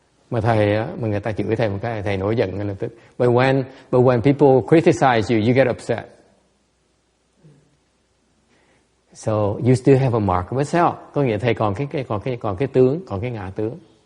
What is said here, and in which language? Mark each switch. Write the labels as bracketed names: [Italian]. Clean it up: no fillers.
[Vietnamese] Mà người ta chửi thầy một cái, thầy nổi giận ngay lập tức. [English] But when people criticize you, you get upset. So you still have a mark of a self. [Vietnamese] Có nghĩa thầy còn cái tướng, còn cái ngã tướng.